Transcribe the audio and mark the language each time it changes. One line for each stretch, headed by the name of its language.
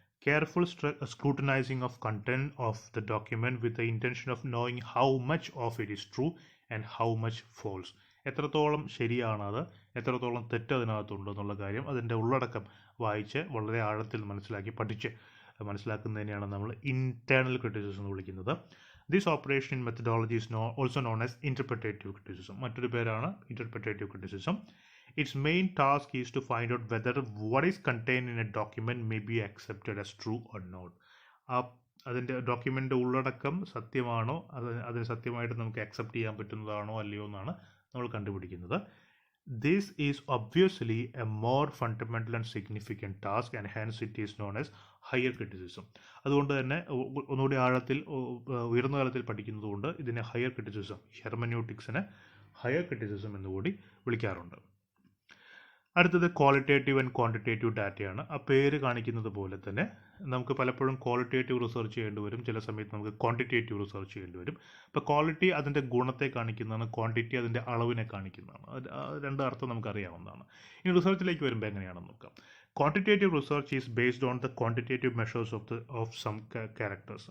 English: Careful scrutinising of content of the document with the intention of knowing how much of it is true and how much false.
Malayalam: എത്രത്തോളം ശരിയാണത്, എത്രത്തോളം തെറ്റ് അതിനകത്തുണ്ട് എന്നുള്ള കാര്യം അതിൻ്റെ ഉള്ളടക്കം വായിച്ച് വളരെ ആഴത്തിൽ പഠിച്ച് മനസ്സിലാക്കുന്നതിനെയാണ് നമ്മൾ ഇന്റേണൽ ക്രിറ്റിസിസം എന്ന് വിളിക്കുന്നത്.
English: This operation in methodology is also known as interpretative criticism.
Malayalam: മറ്റൊരു പേരാണ് interpretative criticism.
English: Its main task is to find out whether what is contained in a document may be accepted as true or not.
Malayalam: അതിൻ്റെ document ഉള്ളടക്കം സത്യമാണോ, അതിന് സത്യമായിട്ട് നമുക്ക് accept ചെയ്യാൻ പറ്റുന്നതാണോ അല്ലയോ എന്നാണ് നമ്മൾ കണ്ടുപിടിക്കുന്നത്.
English: This is obviously a more fundamental and significant task and hence it is known as higher criticism.
Malayalam: അതുകൊണ്ട് തന്നെ ഒന്നുകൂടി ആഴത്തിൽ ഉയർന്ന തലത്തിൽ പഠിക്കുന്നതുകൊണ്ട് ഇതിനെ ഹയർ ക്രിറ്റിസിസം, ഹെർമന്യൂട്ടിക്സിനെ ഹയർ ക്രിറ്റിസിസം എന്നുകൂടി വിളിക്കാറുണ്ട്. അടുത്തത് ക്വാളിറ്റേറ്റീവ് ആൻഡ് ക്വാണ്ടിറ്റേറ്റീവ് ഡാറ്റയാണ്. ആ പേര് കാണിക്കുന്നത് പോലെ തന്നെ നമുക്ക് പലപ്പോഴും ക്വാളിറ്റേറ്റീവ് റിസർച്ച് ചെയ്യേണ്ടി വരും, ചില സമയത്ത് നമുക്ക് ക്വാണ്ടിറ്റേറ്റീവ് റിസർച്ച് ചെയ്യേണ്ടി വരും. ഇപ്പോൾ ക്വാളിറ്റി അതിൻ്റെ ഗുണത്തെ കാണിക്കുന്നതാണ്, ക്വാണ്ടിറ്റി അതിൻ്റെ അളവിനെ കാണിക്കുന്നതാണ്. രണ്ട് അർത്ഥം നമുക്കറിയാവുന്നതാണ്. ഇനി റിസർച്ചിലേക്ക് വരുമ്പോൾ എങ്ങനെയാണെന്ന് നോക്കാം.
English: Quantitative research is based on the quantitative measures of some characters.